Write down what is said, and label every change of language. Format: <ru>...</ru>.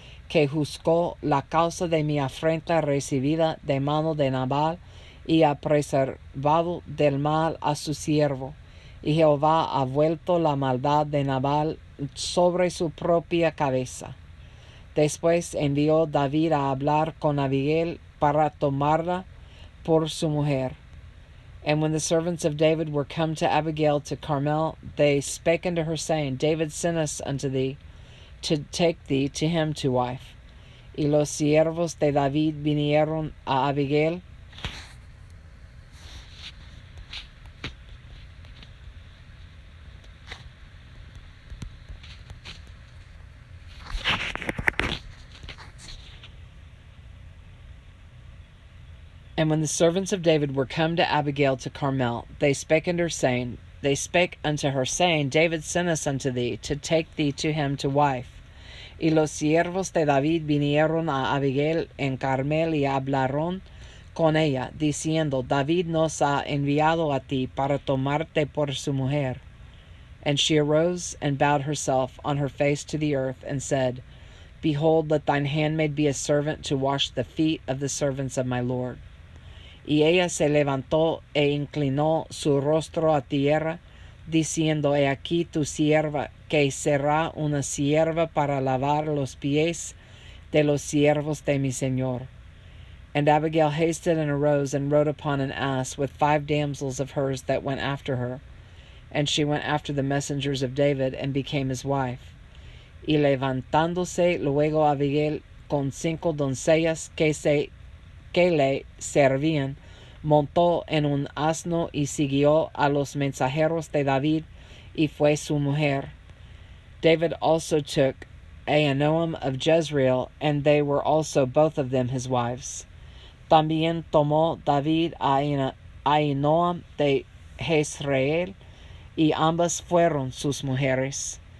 <es>que juzgó la causa de mi afrenta recibida de mano de Nabal, y ha preservado del mal a su siervo. Y Jehová ha vuelto la maldad de Nabal sobre su propia cabeza. Después envió David a hablar con Abigail para tomarla por su mujer.</es> <en>And when the servants of David were come to Abigail to Carmel, they spake unto her, saying, David sent us unto thee, to take thee to him to wife.</en> <es>Y los siervos de David vinieron a Abigail,</es> <en>And when the servants of David were come to Abigail to Carmel, they spake unto her, saying, David sent us unto thee, to take thee to him to wife.</en> <es>Y los siervos de David vinieron a Abigail en Carmel, y hablaron con ella, diciendo, David nos ha enviado a ti para tomarte por su mujer.</es> <en>And she arose and bowed herself on her face to the earth, and said, Behold, let thine handmaid be a servant to wash the feet of the servants of my Lord.</en> <es>Y ella se levantó e inclinó su rostro a tierra, diciendo, He aquí tu sierva, que será una sierva para lavar los pies de los siervos de mi señor.</es> <en>And Abigail hasted and arose, and rode upon an ass with 5 damsels of hers that went after her. And she went after the messengers of David, and became his wife.</en> <es>Y levantándose luego Abigail con 5 doncellas que le servían, montó en un asno y siguió a los mensajeros de David, y fue su mujer.</es> <en>David also took Ahinoam of Jezreel, and they were also both of them his wives.</en> <es>También tomó David a Ahinoam de Jezreel, y ambas fueron sus mujeres.</es>